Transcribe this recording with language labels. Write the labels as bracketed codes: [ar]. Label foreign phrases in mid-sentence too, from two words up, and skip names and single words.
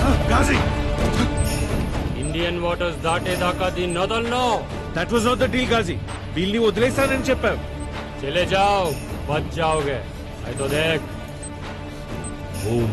[te] Ghazi! ఇండియన్ వాటర్స్ దాటేదాకా దీన్ని వదలను. [en] That was not the deal, Ghazi. [te] వీళ్ళని వదిలేస్తానని చెప్పావు. [hi] चले जाओ, बच जाओगे. नहीं तो देख. [en] Move.